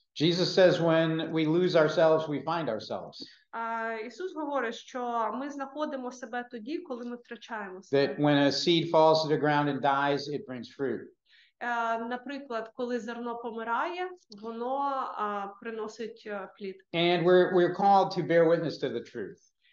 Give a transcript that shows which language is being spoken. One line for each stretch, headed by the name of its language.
English: Jesus says when we lose ourselves, we find ourselves.
Ukrainian: Ісус говорить, що ми знаходимо себе тоді, коли ми втрачаємо себе.
English: That when a seed falls to the ground and dies, it brings fruit.
Ukrainian: Наприклад, коли зерно помирає, воно приносить плід.
English: And we're called to bear witness to the truth.